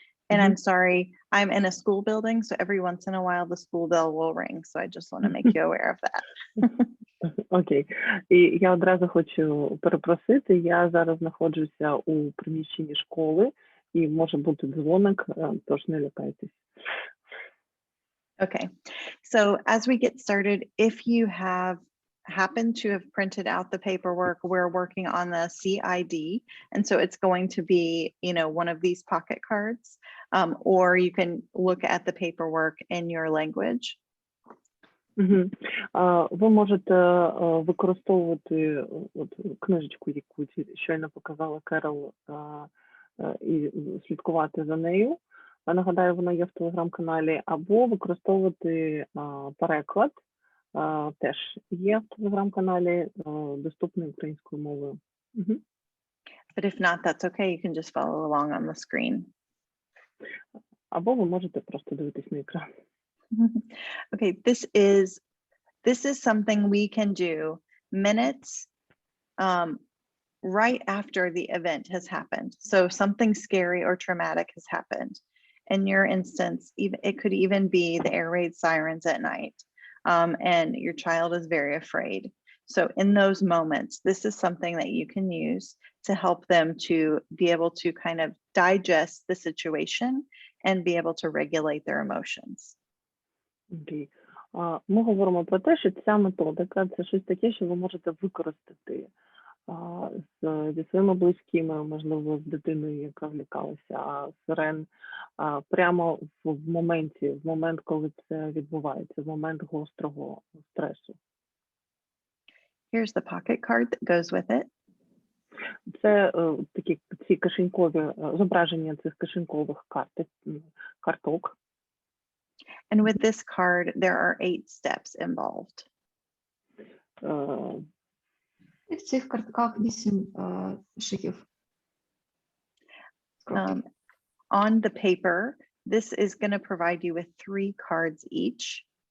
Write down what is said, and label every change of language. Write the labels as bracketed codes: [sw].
[en] And I'm sorry, I'm in a school building, so every once in a while the school bell will ring. So I just want to make you aware of that. Окей. [uk] І я одразу хочу перепросити, я зараз знаходжуся у приміщенні школи, і може бути дзвоник, тож не лякайтесь. [en] Okay, so as we get started, if you happen to have printed out the paperwork, we're working on the CID, and so it's going to be, one of these pocket cards, or you can look at the paperwork in your language. [uk] Ви можете використовувати от книжечку, яку щойно показала Керол, і слідкувати за нею. Нагадаю, вона є в телеграм-каналі, або використовувати переклад, теж є в телеграм-каналі, доступний українською мовою. [en] But if not, that's okay. You can just follow along on the screen. [uk] Або ви можете просто дивитись на екран. [en] Okay, this is something we can do minutes right after the event has happened. So something scary or traumatic has happened. In your instance, it could even be the air raid sirens at night, and your child is very afraid. So in those moments, this is something that you can use to help them to be able to kind of digest the situation and be able to regulate their emotions. Окей. [uk] Ми говоримо про те, що ця методика – це щось таке, що ви можете використати зі своїми близькими, можливо, з дитиною, яка влякалася сирен, прямо в момент, коли це відбувається, в момент гострого стресу. [en] Here's the pocket card that goes with it. [uk] Це такі ці кишенькові зображення цих кишенькових карток. [en] And with this card, there are 8 steps involved. [uk] І в цих картках 8 шагів. [en] On the paper, this is going to provide you with 3 cards each.